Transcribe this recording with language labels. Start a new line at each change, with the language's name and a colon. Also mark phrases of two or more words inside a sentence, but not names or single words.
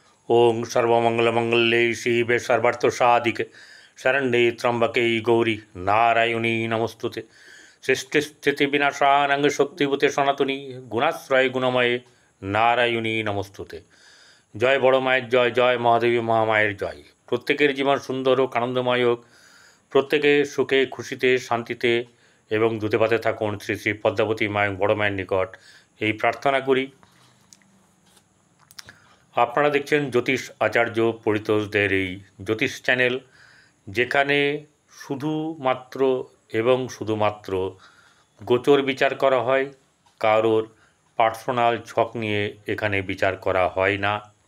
Sanskrit: ओं सर्वमंगलमंगल्ये शिवे सर्वार्थसाधिके शरण्ये त्र्यंबके गौरी नारायणी नमस्तुते सृष्टिस्थितिविनाशानंग शक्तिभूते सनातनी गुणाश्रय गुणमये नारायणी नमस्तुते।
Bangla: জয় বড় মায়র জয়, জয় মহাদেবী মহামায়র জয়। প্রত্যেকের জীবন সুন্দর হোক, আনন্দময় হোক, প্রত্যেকে সুখে খুশিতে শান্তিতে এবং দুতে পাতে থাকুন শ্রী শ্রী পদ্মাবতী মায় বড় মায়র নিকট এই প্রার্থনা করি। আপনারা দেখছেন জ্যোতিষ আচার্য পরিতোষদের এই জ্যোতিষ চ্যানেল, যেখানে শুধুমাত্র এবং শুধুমাত্র গোচর বিচার করা হয়, কারোর পার্সোনাল ছক নিয়ে এখানে বিচার করা হয় না।